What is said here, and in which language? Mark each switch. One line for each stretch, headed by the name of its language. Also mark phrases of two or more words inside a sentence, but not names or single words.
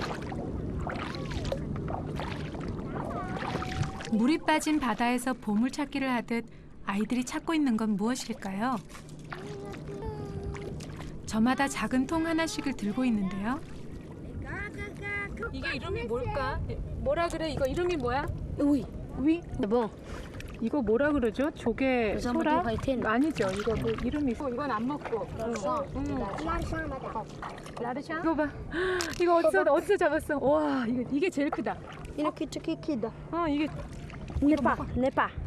Korean: 물이 빠진 바다에서 보물찾기를 하듯 아이들이 찾고 있는 건 무엇일까요? 저마다 작은 통 하나씩을 들고 있는데요. 이게 이름이 뭘까? 뭐라 그래? 이거 이름이 뭐야?
French: Oui,
Korean: 위?
French: c'est bon.
Korean: 이거 뭐라 그러죠? 조개 소라? 화이팅. 아니죠. 이거 뭐 이름이 있어. 이건 안 먹고. 라르샹? 이거 봐. 이거 어디서 잡았어? 와, 이게 제일 크다. 이렇게 키키다. 이게 네파. 네파?